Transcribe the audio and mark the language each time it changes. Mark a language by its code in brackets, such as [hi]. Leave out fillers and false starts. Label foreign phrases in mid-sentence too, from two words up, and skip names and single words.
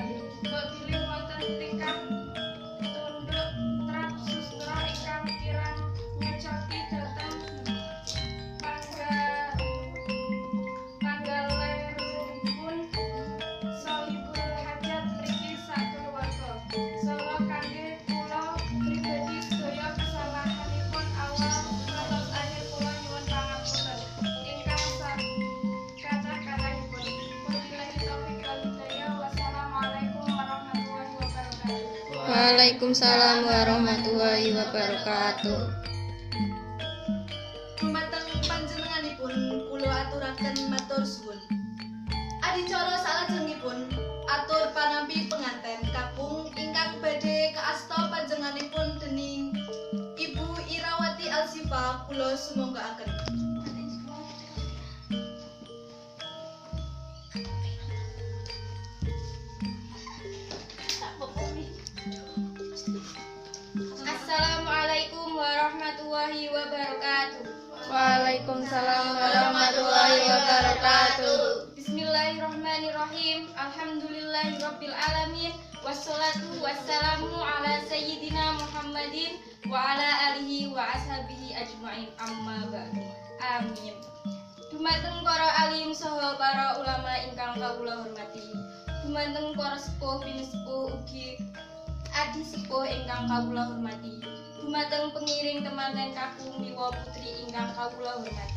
[jv] Mbok bilih wonten tingkah tunduk trap sustra ingkang kirang ngecoki dhateng panggaleripun Sohibul Hajat mriki sakeluarga. Saha kangge kula pribadi sedaya kesalahanipun awal ngantos akhir kula nyuwun pangapunten ingkang kathah-kathahipun. [ar] وبالله التوفيق والهداية. والسلام عليكم ورحمة الله وبركاته. وعليكم السلام ورحمة الله وبركاته. [jv] Dumateng panjenenganipun kula aturaken matur suwun. Adicara salajengipun atur panampi penganten kakung ingkang badhe kaasta panjenenganipun dening Ibu Irawati Alsifa kula sumanggaken. [ar] السلام عليكم ورحمة الله وبركاته. وعليكم السلام ورحمة الله وبركاته. بسم الله الرحمن الرحيم. الحمد لله رب العالمين. والصلاة والسلام على سيدنا محمد وعلى آله وأصحابه أجمعين. أما بعد. Amin. [jv] Dumateng para alim saha para ulama ingkang kawula hormati. Dumateng para sepuh pinisepuh ugi adi sepuh ingkang kawula hormati. Dumateng pengiring temanten kakung miwa putri ingkang kawula hormati.